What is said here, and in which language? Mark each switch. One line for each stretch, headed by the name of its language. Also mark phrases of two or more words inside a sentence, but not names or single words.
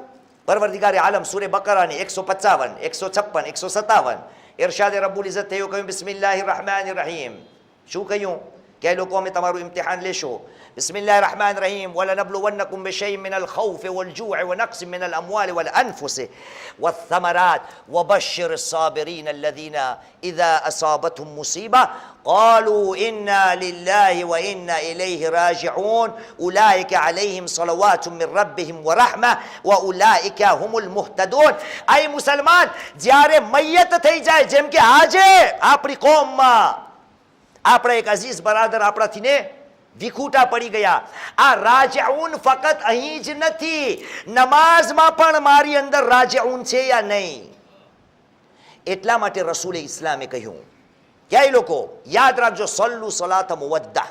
Gujarati: પરવરદિગારે આલમ સૂરે બકરાની 155, 156, 157 ઇરશાદે રબ્બુલ ઇઝ્ઝત થયું, કહ્યું
Arabic: بسم الله الرحمن الرحيم.
Gujarati: શું કહ્યું? કે લોકો અમે તમારું ઇમ્તિહાન લેશો.
Arabic: بسم الله الرحمن الرحيم ولنبلونكم بشيء من الخوف والجوع ونقص من الأموال والأنفس والثمرات وبشر الصابرين الذين إذا أصابتهم مصيبة قالوا إنا لله وإنا إليه راجعون أولئك عليهم صلوات من ربهم ورحمة وأولئك هم المهتدون.
Gujarati: એ મુસલમાન جયારે મૈયત થઈ જાય, જેમ કે આજે આપણી કોમમાં આપણા એક અઝીઝ બરાદર આપણાથી ને વિખૂટા પડી ગયા. આ રાજીઉન ફક્ત અહીં જ નથી, નમાઝમાં પણ મારી અંદર રાજીઉન છે યા નહીં. એટલા માટે રસૂલે ઇસ્લામે કહ્યું કે એ લોકો યાદ રાખજો,
Arabic: صلوا صلاة مودع.